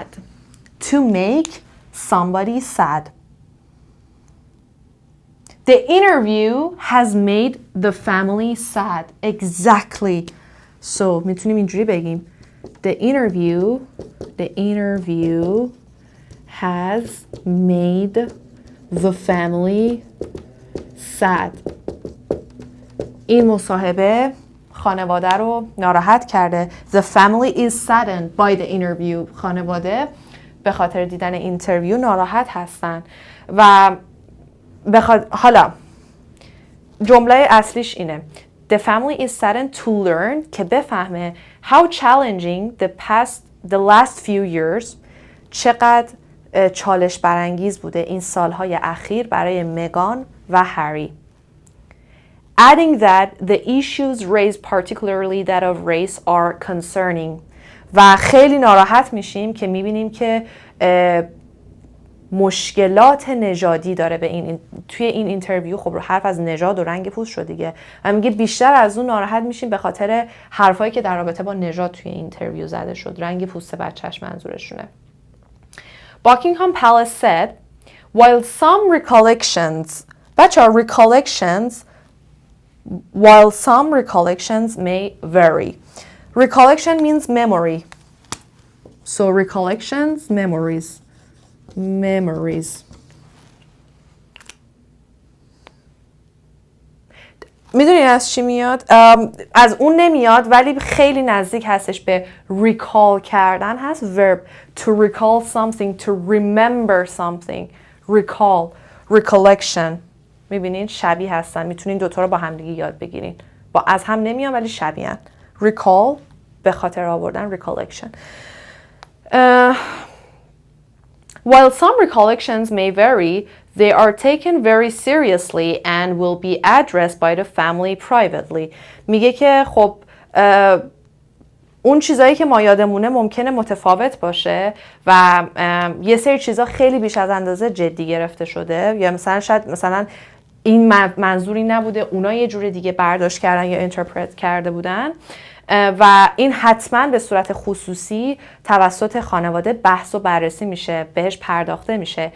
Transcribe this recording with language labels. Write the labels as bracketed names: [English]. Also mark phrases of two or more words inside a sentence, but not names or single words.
[English] To make somebody sad. The interview has made the family sad. Exactly. So [Persian] میتونیم اینجوری بگیم. [English] The interview has made the family sad. [Persian] این مصاحبه خانواده رو ناراحت کرده. The family is saddened by the interview. خانواده به خاطر دیدن اینترویو ناراحت هستن. و حالا جمله اصلیش اینه. [English] The family is saddened to learn [Persian] که بفهمه [English] how challenging the last few years [Persian] چقدر چالش برانگیز بوده این سالهای اخیر برای مگان و هری. [English] Adding that the issues raised particularly that of race are concerning. [Persian] و خیلی ناراحت میشیم که میبینیم که مشکلات نژادی داره توی این اینترویو. خب رو حرف از نژاد و رنگ پوست شد دیگه و میگه بیشتر از اون ناراحت میشیم به خاطر حرفایی که در رابطه با نژاد توی اینترویو زده شد. رنگ پوست بچه‌ش منظورشونه. [English] Buckingham Palace said while some recollections بچه‌ها recollections while some recollections may vary. Recollection means memory. So recollections, memories. [Persian] میدونین از چی میاد؟ از اون نمیاد ولی خیلی نزدیک هستش به recall کردن هست. [English] verb to recall something, to remember something. recall, recollection. [Persian] میبینین شبیه هستن، میتونین دوتا رو با هم دیگه یاد بگیرین. با از هم نمیان ولی شبیه هن. recall به خاطر آوردن، [English] recollection. While some recollections may vary, they are taken very seriously and will be addressed by the family privately. [Persian] میگه که خب اون چیزایی که ما یادمونه ممکنه متفاوت باشه و یه سری چیزا خیلی بیش از اندازه جدی گرفته شده، یا مثلا شاید مثلا این منظوری نبوده، اونا یه جور دیگه برداشت کردن یا اینترپرت کرده بودن و این حتما به صورت خصوصی توسط خانواده بحث و بررسی میشه، بهش پرداخته میشه.